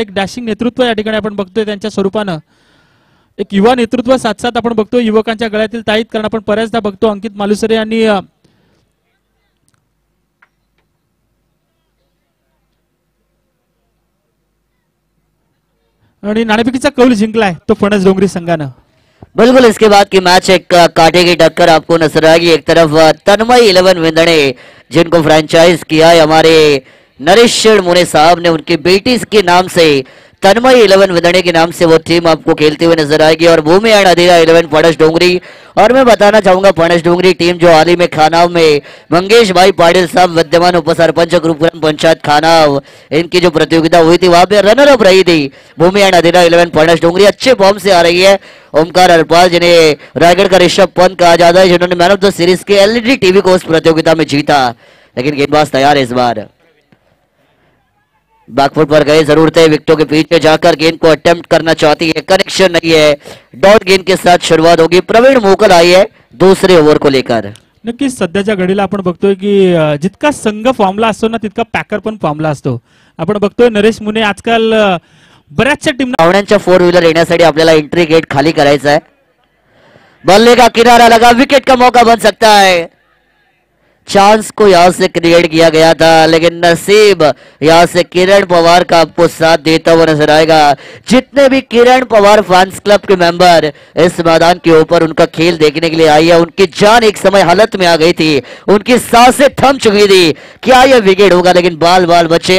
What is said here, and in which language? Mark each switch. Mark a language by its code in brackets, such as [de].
[mr] एक डॅशिंग नेतृत्व या ठिकाणी आपण बघतोय त्यांच्या स्वरूपानं. एक युवा नेतृत्व साथ साथ आपण बघतो युवकांच्या गळ्यातील ताईत, कारण आपण बऱ्याचदा बघतो अंकित मालुसरे यांनी आणि नाणेफेकीचा कौल जिंकलाय तो फणस डोंगरी संघानं. [hi] बिल्कुल, इसके बाद की मैच एक कांटे की टक्कर आपको नजर आएगी. एक तरफ तन्मय 11 विंदणे, जिनको फ्रेंचाइज किया है हमारे नरेश मुने साहब ने, उनकी बेटी के नाम से तन्मय 11 विदणे के नाम से वो टीम आपको खेलते हुए नजर आएगी. और भूमि एंड अधीरा 11 फणस डोंगरी. और मैं बताना चाहूंगा फणस डोंगरी टीम जो हाल ही में खानाव में मंगेश भाई पाटिल साहब विद्यमान उपसरपंच ग्रुपग्राम पंचायत खानाव, इनकी जो प्रतियोगिता हुई थी वहां पे रनर अप रही थी भूमि एंड अधीरा 11 फणस डोंगरी. अच्छे फॉर्म से आ रही है. ओमकार हरपाल, जिन्हें रायगढ़ का ऋषभ पंत कहा जाता है, जिन्होंने मैन ऑफ द सीरीज के एलईडी टीवी को उस प्रतियोगिता में जीता. लेकिन गेंदबाज तैयार है इस बार. बैकफुट पर गए, जरूरत है विकेटों के पीछे जाकर गेंद को अटेम्प्ट करना चाहती है, कनेक्शन नहीं है। डॉट गेंद के साथ शुरुआत होगी। प्रवीण मोकल आई है दूसरे ओव्हर को लेकर। [mr] नक्कीच सध्याच्या घडीला आपण बघतोय की जितका संघ फॉर्मला असतो ना तितका पॅकर पण फॉर्मला असतो. आपण बघतोय नरेश मुने आजकाल बऱ्याचशा टीम पाहुण्यांच्या 4 व्हीलर येण्यासाठी आपल्याला एंट्री गेट खाली करायचा है। [hi] बल्ले का किनारा लगा, विकेट का मौका बन सकता है। चांस को यहां से क्रिएट किया गया था, लेकिन नसीब यहां से किरण पवार का आपको साथ देता हुआ नजर आएगा। जितने भी किरण पवार फैंस क्लब के मेंबर इस मैदान के ऊपर उनका खेल देखने के लिए आई है, उनकी जान एक समय हालत में आ गई थी, उनकी सांसें थम चुकी थी, क्या यह विकेट होगा, लेकिन बाल बाल बचे।